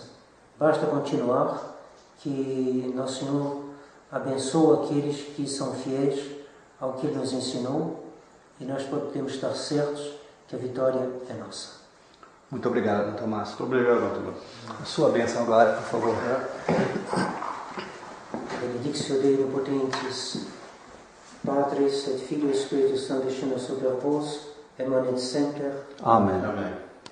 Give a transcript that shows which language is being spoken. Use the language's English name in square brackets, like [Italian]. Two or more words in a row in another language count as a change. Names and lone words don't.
[Portuguese] Basta continuar, que Nosso Senhor abençoa aqueles que são fiéis ao que Ele nos ensinou, e nós podemos estar certos que a vitória é nossa. Muito obrigado, Dr. Márcio. Muito obrigado, Dr. Márcio. A sua bênção agora, por favor. [Latin] Benedictio Dei Omnipotens, Patris et Filio et Spiritus Sanctus, [Portuguese] sobre vos, [Latin] et manet semper. [Portuguese] Amém. Amém.